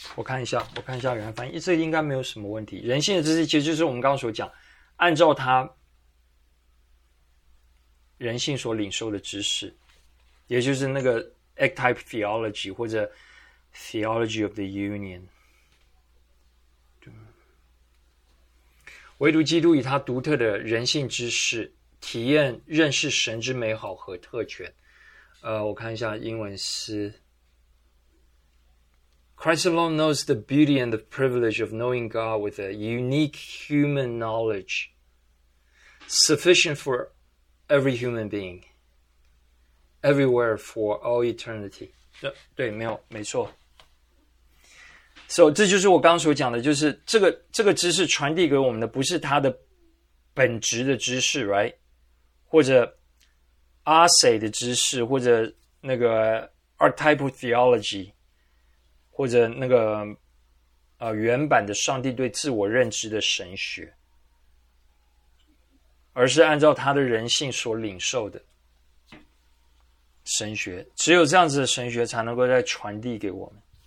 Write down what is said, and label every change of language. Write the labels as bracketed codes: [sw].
[zh] 我看一下原翻译，这应该没有什么问题。人性的知识其实就是我们刚刚所讲，按照他人性所领受的知识，也就是那个 Ectype Theology 或者 Theology of the Union。 [en] OK， [zh] 唯独基督以他独特的人性知识体验认识神之美好和特权。我看一下英文是 [en] Christ alone knows the beauty and the privilege of knowing God with a unique human knowledge sufficient for every human being everywhere for all eternity. [zh] 对，没有，没错。 So, 这就是我刚刚所讲的，就是这个知识传递给我们的不是他的本质的知识 ,right? 或者 Arse 的知识，或者那个 Archetypal Theology, 或者那个原版的上帝对自我认知的神学，而是按照他的人性所领受的神学，只有这样子的神学才能够再传递给我们。